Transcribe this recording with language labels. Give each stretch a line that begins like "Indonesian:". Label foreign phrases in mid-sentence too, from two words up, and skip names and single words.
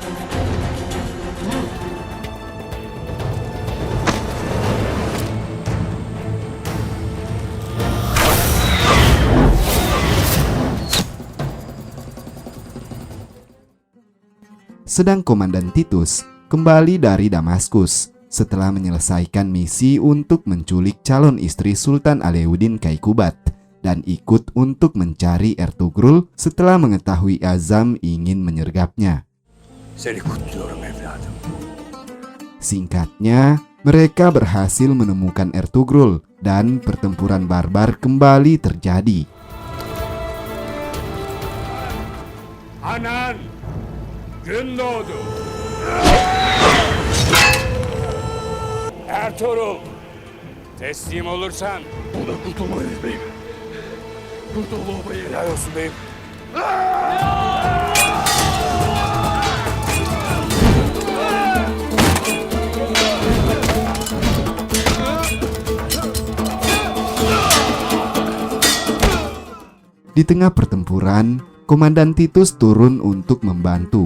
Indonesian: Sedang Komandan Titus kembali dari Damaskus setelah menyelesaikan misi untuk menculik calon istri Sultan Alauddin Kaykubat dan ikut untuk mencari Ertugrul setelah mengetahui Azam ingin menyergapnya. Singkatnya, mereka berhasil menemukan Ertugrul dan pertempuran barbar kembali terjadi.
Turkish: Hanan! Gün doğdu. Ertuğrul, teslim olursan Buradan kurtulmalıyız beyim. Kurtul obayı. helal olsun beyim.
Indonesian: Di tengah pertempuran, Komandan Titus turun untuk membantu.